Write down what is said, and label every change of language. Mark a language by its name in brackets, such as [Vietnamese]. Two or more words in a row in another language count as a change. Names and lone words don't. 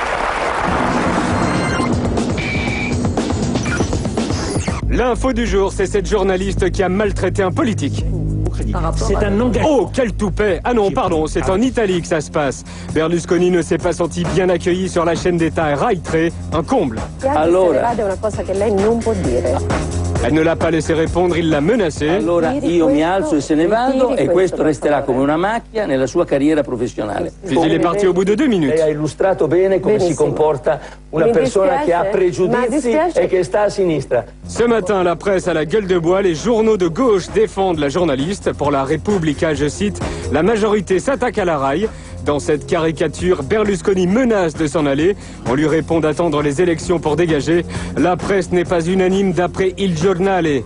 [French] L'info du jour, c'est cette journaliste qui a maltraité un politique. C'est un engagement. Oh, quel toupet! Ah non, pardon, c'est en Italie que ça se passe. Berlusconi ne s'est pas senti bien accueilli sur la chaîne d'État Rai 3, un comble. [Italian] Allora, è una cosa che lei non può dire. [French] Elle ne l'a pas laissé répondre, il l'a menacé. [Italian] Allora io mi alzo e se ne vado e questo resterà come una macchia nella sua carriera professionale. [French] Puis il est parti au bout de 2 minutes. [Italian] Lei ha illustrato bene come si comporta una persona che ha pregiudizi e che sta a sinistra. [French] Ce matin, la presse à la gueule de bois, les journaux de gauche défendent la journaliste. Pour la Repubblica, je cite, la majorité s'attaque à la Rai. Dans cette caricature, Berlusconi menace de s'en aller. On lui répond d'attendre les élections pour dégager. La presse n'est pas unanime d'après Il Giornale.